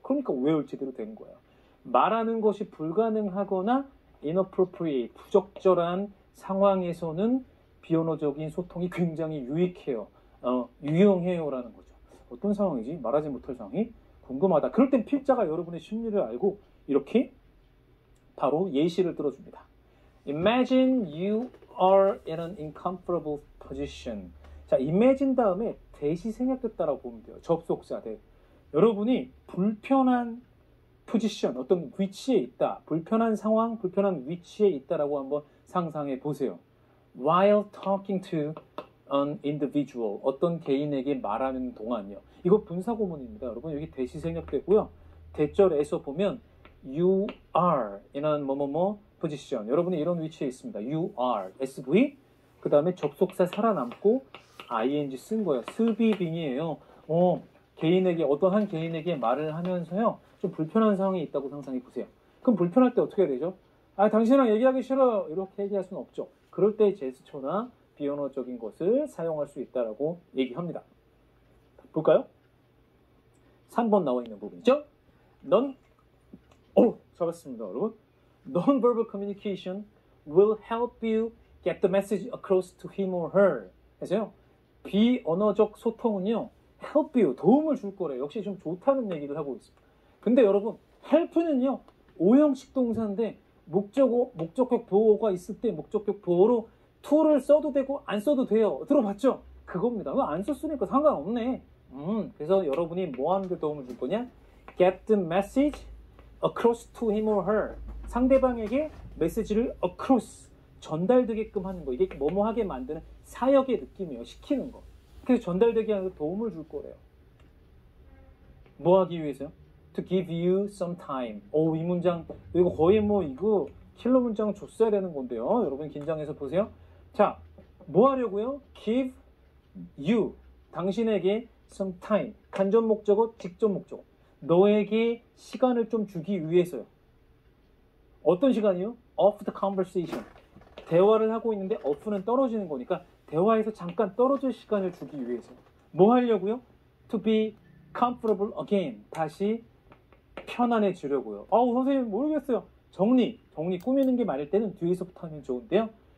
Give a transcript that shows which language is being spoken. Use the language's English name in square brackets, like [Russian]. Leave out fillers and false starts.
[Korean] 그러니까 [English] where [Korean] 제대로 된 거예요. 말하는 것이 불가능하거나 inappropriate, 부적절한 상황에서는 비언어적인 소통이 굉장히 유익해요. 유용해요라는 거죠. 어떤 상황이지? 말하지 못할 상황이 궁금하다. 그럴 땐 필자가 여러분의 심리를 알고 이렇게 바로 예시를 들어줍니다. [English] Imagine you are in an uncomfortable position. [Korean] 자, imagine 다음에 대시 생략됐다라고 보면 돼요. 접속사 대. 여러분이 불편한 포지션, 어떤 위치에 있다. 불편한 상황, 불편한 위치에 있다라고 한번 상상해 보세요. [English] While talking to an individual. [Korean] 어떤 개인에게 말하는 동안요. 이거 분사구문입니다. 여러분 여기 대시 생략되고요. 대절에서 보면 [English] you are in an [Korean] 뭐뭐뭐 position. 여러분이 이런 위치에 있습니다. [English] You are. SV. [Korean] 그 다음에 접속사 살아남고 ing 쓴 거예요. 스비빙이에요. 개인에게 어떤 한 개인에게 말을 하면서요. 좀 불편한 상황이 있다고 상상해 보세요. 그럼 불편할 때 어떻게 해야 되죠? 당신이랑 얘기하기 싫어. 이렇게 얘기할 수는 없죠. 그럴 때 제스처나 비언어적인 것을 사용할 수 있다라고 얘기합니다. 볼까요? 3번 나와 있는 부분이죠. 잡았습니다, 여러분. [English] Non-verbal communication will help you get the message across to him or her. [Korean] 해서요. 비언어적 소통은요. [English] help you, [Korean] 도움을 줄 거래요. 역시 좀 좋다는 얘기를 하고 있습니다. 근데 여러분, help는요, 오형식 동사인데 목적격 보호가 있을 때 목적격 보호로 to를 써도 되고 안 써도 돼요. 들어봤죠? 그겁니다. 안 썼으니까 상관없네. 그래서 여러분이 뭐 하는 데 도움을 줄 거냐? [English] Get the message across to him or her. [Korean] 상대방에게 메시지를 across, 전달되게끔 하는 거. 이게 뭐뭐 하게 만드는 사역의 느낌이에요. 시키는 거. 그래서 전달되게 하는 데 도움을 줄 거래요. 뭐 하기 위해서요? [English] To give you some time. [Korean] 이 문장, 이거 거의 이거 킬러 문장 줬어야 되는 건데요. 여러분 긴장해서 보세요. 자, 뭐 하려고요? [English] Give you, [Korean] 당신에게 [English] some time. [Korean] 간접 목적어, 직접 목적어. 너에게 시간을 좀 주기 위해서요. 어떤 시간이요? [English] Off the conversation. [Korean] 대화를 하고 있는데 off는 떨어지는 거니까 대화에서 잠깐 떨어질 시간을 주기 위해서. 뭐 하려고요? [English] To be comfortable again. [Korean] 다시 편안해지려고요. 선생님 모르겠어요. 정리 꾸미는 게 많을 때는 뒤에서부터 하면 좋은데요.